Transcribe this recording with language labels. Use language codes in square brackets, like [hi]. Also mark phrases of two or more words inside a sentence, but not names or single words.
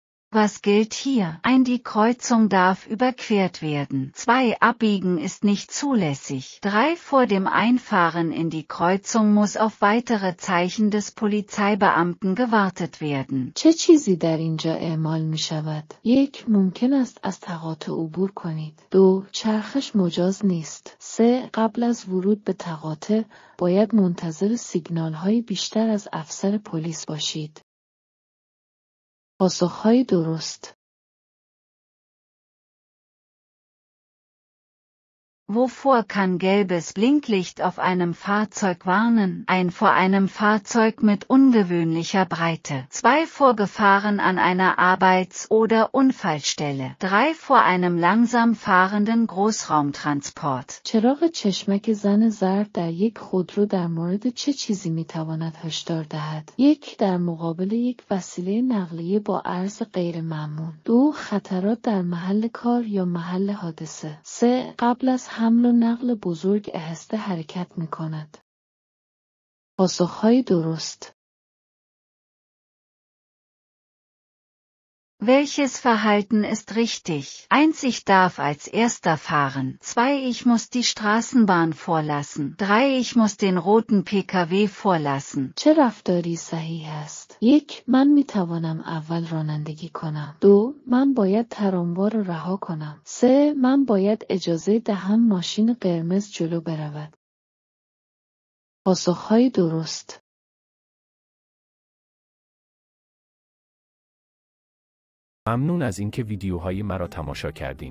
[de] Was gilt hier? 1. Die Kreuzung darf überquert werden. 2. Abbiegen ist nicht zulässig. 3. Vor dem Einfahren in die Kreuzung muss auf weitere Zeichen des Polizeibeamten gewartet werden. [fa] چه چیزی در اینجا اعمال می شود؟ 1. ممکن است از تقاطع عبور کنید. 2. چرخش مجاز نیست. 3. قبل از ورود به تقاطع باید منتظر سیگنال های بیشتر از افسر پلیس باشید. پاسخهای درست. [de] Wovor kann gelbes Blinklicht auf einem Fahrzeug warnen? 1. Vor einem Fahrzeug mit ungewöhnlicher Breite. 2. Vor Gefahren an einer Arbeits- oder Unfallstelle. 3. Vor einem langsam fahrenden Großraumtransport. [fa] چراغ چشمک زن زرد در یک خودرو در مورد چه چیزی میتواند هشدار دهد؟ 1. در مقابل یک وسیله نقلیه با عرض غیر معمول. 2. خطرات در محل کار یا محل حادثه. 3. قبل از حمل و نقل بزرگ آهسته حرکت می کند. پاسخهای درست. [de] Welches Verhalten ist richtig? 1. Ich darf als Erster fahren. 2. Ich muss die Straßenbahn vorlassen. 3. Ich muss den roten PKW vorlassen. [fa] چه رفتاری صحیح است؟ 1. من می توانم اول رانندگی کنم. 2. من باید تراموا را رها کنم. 3. من باید اجازه دهم ماشین قرمز جلو برود. پاسخهای درست. ممنون از اینکه ویدیوهای مرا تماشا کردین.